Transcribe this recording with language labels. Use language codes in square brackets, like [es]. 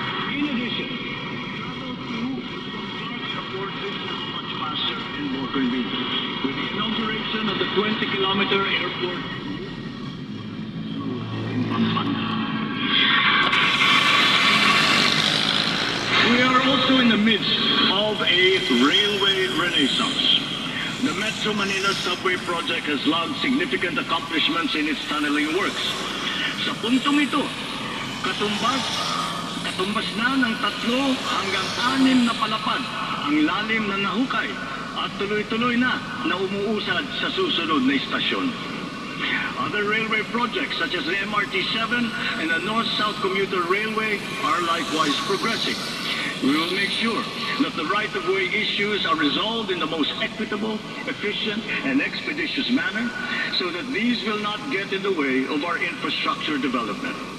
[en] In addition, travel to Clark Airport is now much faster and more convenient, with the inauguration of the 20-kilometer airport in Pampanga. We are also in the midst of a railway renaissance. The Metro Manila Subway Project has logged significant accomplishments in its tunneling works. [tl] Sa puntong ito, katumbas na ng 3 hanggang 6 na palapad ang lalim na nahukay at tuloy-tuloy na umuusad sa susunod na istasyon. [en] Other railway projects such as the MRT-7 and the North-South Commuter Railway are likewise progressing. We will make sure that the right-of-way issues are resolved in the most equitable, efficient, and expeditious manner so that these will not get in the way of our infrastructure development.